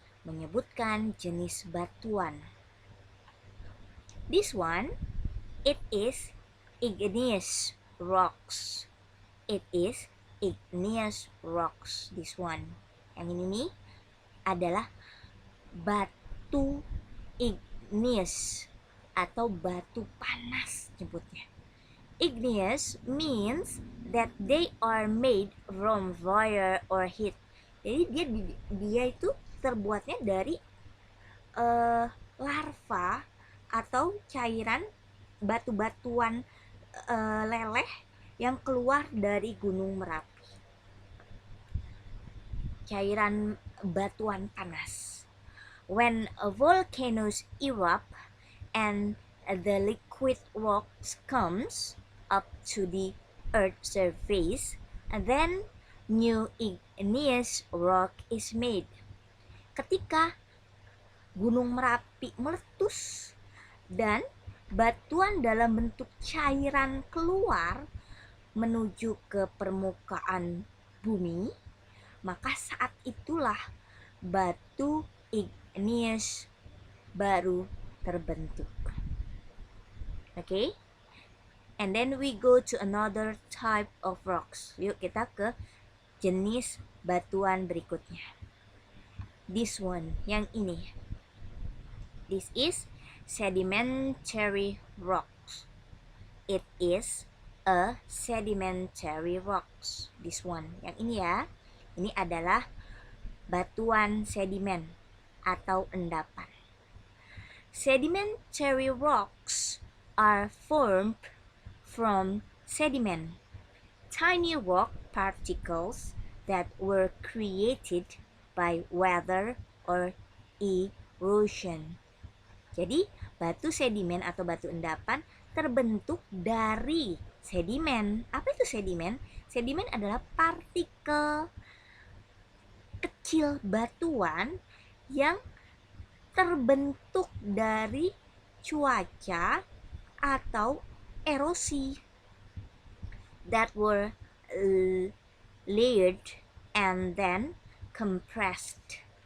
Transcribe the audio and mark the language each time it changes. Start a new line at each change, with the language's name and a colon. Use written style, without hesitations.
Indonesian: Menyebutkan jenis batuan.
English: This one, it is igneous rocks. It is igneous rocks. This one.
Indonesian: Yang ini nih adalah batu igneous atau batu panas nyebutnya.
English: Igneous means that they are made from fire or heat.
Indonesian: Jadi dia itu terbuatnya dari larva atau cairan batu-batuan leleh yang keluar dari Gunung Merapi. Cairan batuan panas.
English: When volcanoes erupt and the liquid rocks comes up to the earth's surface, then new igneous rock is made.
Indonesian: Ketika Gunung Merapi meletus dan batuan dalam bentuk cairan keluar menuju ke permukaan bumi, maka saat itulah batu igneous baru terbentuk. Okay?
English: And then we go to another type of rocks.
Indonesian: Yuk kita ke jenis batuan berikutnya.
English: This one,
Indonesian: yang ini.
English: This is sedimentary rocks. It is a sedimentary rocks. This one,
Indonesian: yang ini ya. Ini adalah batuan sedimen atau endapan.
English: Sedimentary rocks are formed from sediment, tiny rock particles that were created by weather or erosion.
Indonesian: Jadi, batu sedimen atau batu endapan terbentuk dari sedimen. Apa itu sedimen? Sedimen adalah partikel kecil batuan yang terbentuk dari cuaca atau erosi
English: that were layered and then compressed.